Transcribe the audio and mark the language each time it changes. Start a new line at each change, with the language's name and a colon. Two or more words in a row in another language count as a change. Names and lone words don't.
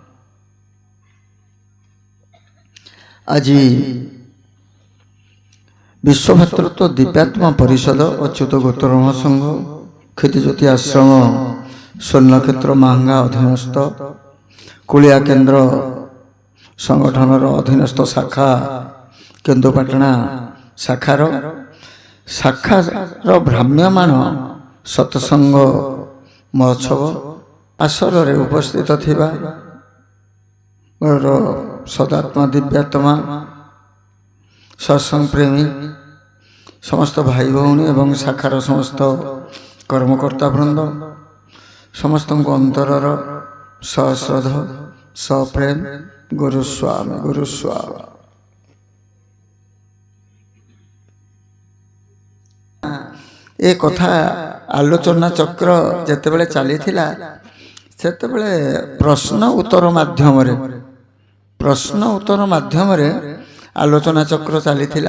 Odia: ଆଜ ବିଶ୍ୱଭାତୃତ୍ୱ ଦିବ୍ୟାତ୍ମା ପରିଷଦ ଅଚ୍ୟୁତ ଗୋତ୍ର ମହାସଂଘ କ୍ଷିତିଜ୍ୟୋତି ଆଶ୍ରମ ସ୍ୱର୍ଣ୍ଣକ୍ଷେତ୍ର ମହଙ୍ଗା ଅଧୀନସ୍ଥ କୁଳିଆ କେନ୍ଦ୍ର ସଂଗଠନର ଅଧୀନସ୍ଥ ଶାଖା କେନ୍ଦୁପାଟଣା ଶାଖାର ଭ୍ରାମ୍ୟମାଣ ସତ୍ସଙ୍ଗ ମହୋତ୍ସବ ଆସର ରେ ଉପସ୍ଥିତ ଥିବା ସଦାତ୍ମା ଦିବ୍ୟାତ୍ମା ସତ୍ସଙ୍ଗ ପ୍ରେମୀ ସମସ୍ତ ଭାଇ ଭଉଣୀ ଏବଂ ଶାଖାର ସମସ୍ତ କର୍ମକର୍ତ୍ତା ବୃନ୍ଦ ସମସ୍ତ ଅନ୍ତରର ସଶ୍ରଦ୍ଧ ସପ୍ରେମ ଗୁରୁସ୍ୱାମୀ ଗୁରୁସ୍ୱାମୀ। ଏ କଥା ଆଲୋଚନା ଚକ୍ର ଯେତେବେଳେ ଚାଲିଥିଲା ସେତେବେଳେ ପ୍ରଶ୍ନ ଉତ୍ତର ମାଧ୍ୟମ ଆଲୋଚନା ଚକ୍ର ଚାଲିଥିଲା।